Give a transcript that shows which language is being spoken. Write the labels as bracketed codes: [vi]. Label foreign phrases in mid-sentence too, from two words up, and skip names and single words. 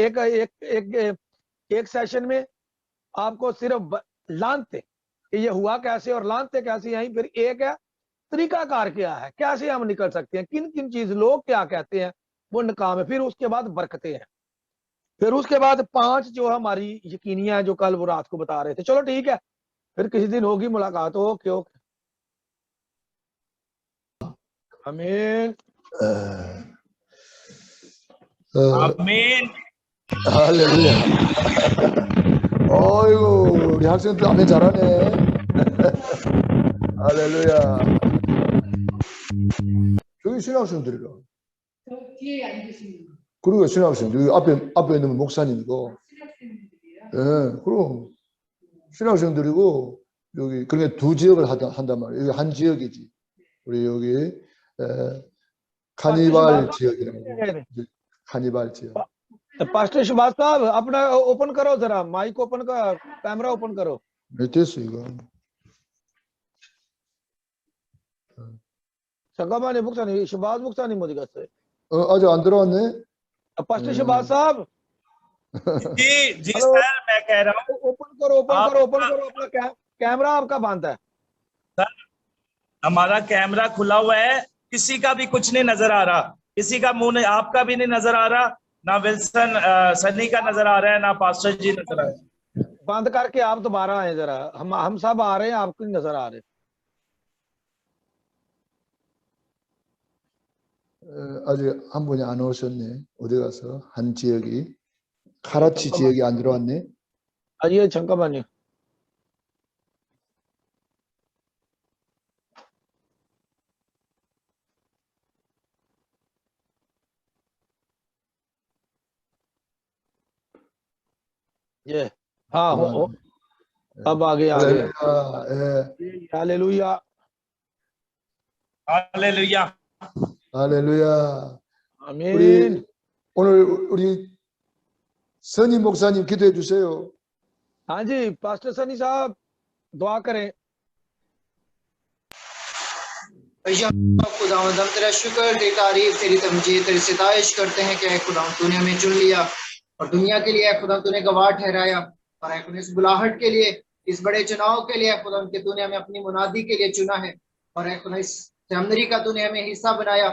[ur] ایک سیشن میں آپ کو صرف لعنتے یہ ہوا کیسے اور لعنتے کیسے آئی، پھر ایک ہے طریقہ کار کیا ہے، کیسے ہم نکل سکتے ہیں، کن کن چیز لوگ کیا کہتے ہیں وہ ناکام ہے، پھر اس کے بعد برکتے ہیں. پھر اس کے بعد 5 جو ہماری یقینیاں جو کل وہ رات کو بتا رہے تھے. چلو ٹھیک ہے، پھر کسی دن ہوگی ملاقات. [en] okay okay, [ur] آمین. आमीन। [ko] 할렐루야. 어이구, 우리 학생들 아멘 잘하네. 할렐루야. 저기 신학생들이라. 뒤에 앉으시는 그리고 신학생들, 여기 앞에 있는 분 목사님이고, 신학생들이에요. 예, 그럼 신학생들이고, 여기, 그러니까 두 지역을 한단 말이에요. 여기 한 지역이지. 우리 여기, 카니발 지역이라고. 카니발 지역. [ur] پاسٹر شیواز صاحب اپنا اوپن کرو، ذرا مائیک اوپن کا، کیمرہ اوپن کرو. [ko] 몇 됐어, 이거? 잠깐만요, 목사님. शिवाज 목사님 어디 갔어요? 아직 안 들어왔네? [ur] پاسٹر شیواز صاحب جی جی हेलो। سر، میں کہہ رہا ہوں اوپن کرو، اوپن आप- کرو، اوپن کرو۔ اپنا کیمرہ آپ کا بند ہے. ہمارا کیمرہ کھلا ہوا ہے، کسی کا بھی کچھ نہیں نظر آ رہا، کسی کا منہ نہیں، آپ کا بھی نہیں نظر آ رہا، نہ ولسن سنی کا نظر آ رہا ہے، نہ پاسٹر جی نظر آ رہے ہیں. بند کر کے آپ دوبارہ آئے ذرا۔ ہم سب آ رہے ہیں، آپ کو نہیں نظر آ رہے. [ko] 아직 한 분이 안 오셨네. 어디 가서? 한 지역이. 카라치 지역이 안 들어왔네. [ur] आइए, 잠깐만요। یہ ہاں ہو، اب آگے آگے. [ko] 할렐루야. 예. [ur] हालेलुया, हालेलुया। [ko] 할렐루야. [ur] आमीन। [ko] 우리 오늘 우리 선임 목사님 기도해 주세요. [ur] ہاں جی، پاسٹر سنی صاحب دعا کریں. خداوند، ہم تیرا شکر، تیری تعریف، تیری تمجید، تیری ستائش کرتے ہیں کہ اے خداوند تو نے ہمیں چن لیا اور دنیا کے لیے اے خداوند تو نے گواہ ٹھہرایا، اور اے خداوند اس بلاہٹ کے لیے، اس بڑے چناؤ کے لیے اے خداوند کہ تو نے ہمیں اپنی منادی کے لیے چنا ہے، اور اے خداوند اس سیمنری کا تو نے ہمیں حصہ بنایا.